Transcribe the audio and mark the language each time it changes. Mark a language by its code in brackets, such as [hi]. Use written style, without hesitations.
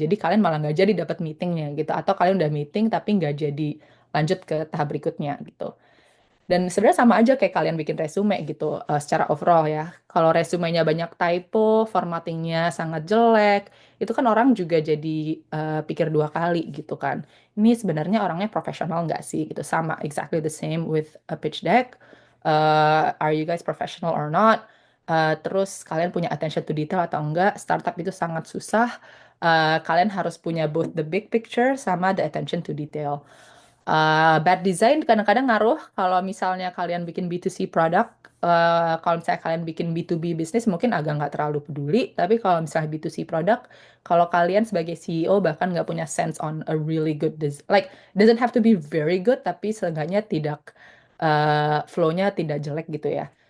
[id] Jadi kalian malah nggak jadi dapat meetingnya gitu, atau kalian udah meeting tapi nggak jadi lanjut ke tahap berikutnya gitu. Dan sebenarnya sama aja kayak kalian bikin resume gitu, secara overall ya. Kalau resumenya banyak typo, formattingnya sangat jelek, itu kan orang juga jadi pikir dua kali gitu kan. Ini sebenarnya orangnya profesional nggak sih gitu. [en] Sama, exactly the same with a pitch deck. Are you guys professional or not? [id] Terus kalian punya attention to detail atau enggak? Startup itu sangat susah. Kalian harus punya [en] both the big picture sama the attention to detail. [id] Bad design kadang-kadang ngaruh kalau misalnya kalian bikin B2C product, kalau misalnya kalian bikin B2B bisnis mungkin agak nggak terlalu peduli, tapi kalau misalnya B2C product, kalau kalian sebagai CEO bahkan nggak punya [en] sense on a really good like doesn't have to be very good, [id] tapi seenggaknya tidak flow-nya tidak jelek gitu ya.